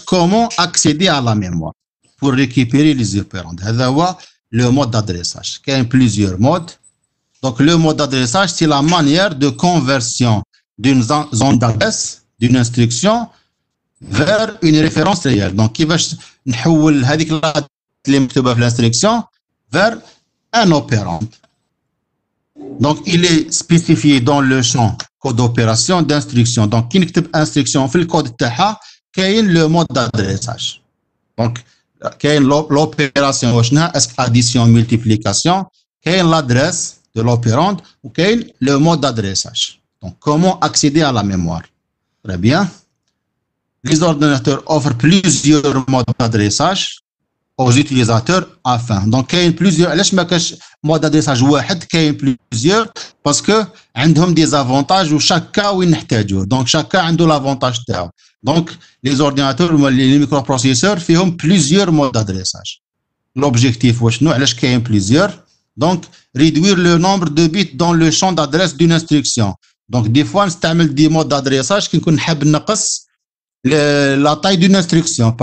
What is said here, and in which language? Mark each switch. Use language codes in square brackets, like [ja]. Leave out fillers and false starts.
[fr] Comment accéder à la mémoire pour récupérer les opérandes. [ar] هذا هو [fr] le mode d'adressage. Il y a plusieurs modes. Donc le mode d'adressage, c'est la manière de conversion d'une zone d'adresse, d'une instruction vers une référence réelle. [ar] Donc كيفاش نحول هذيك اللي مكتوبه في [fr] l'instruction vers un opérande. Donc, il est spécifié dans le champ code d'opération d'instruction. Donc, qui [ar] نكتب [fr] instruction [ar] في الكود تاعها كاين [fr] le mode d'adressage. Donc, كاين l'opération [ar] وشنها [fr] est addition multiplication, كاين l'adresse de l'opérande ou كاين le mode d'adressage. Donc, comment accéder à la mémoire? Très bien. Les ordinateurs offrent plusieurs modes d'adressage aux utilisateurs afin. Donc, il y a plusieurs. [ar] علاش ما كاش مود ادريساج واحد؟ كاين [fr] plusieurs parce que [ar] عندهم [fr] des avantages ou chaque cas [ar] وين نحتاجوه. [fr] Donc, chaque cas [ar] عنده [fr] l'avantage [ar] تاعو. [fr] Donc, les ordinateurs ou les microprocesseurs [ar] فيهم [fr] plusieurs modes d'adressage. L'objectif [ar] وشنو؟ علاش كاين [fr] plusieurs؟ Donc, réduire le nombre de bits dans le champ d'adresse d'une instruction. Donc, des fois [ar] نستعمل [fr] des modes d'adressage [ar] كي نكون حاب نقص [fr] la taille d'une instruction.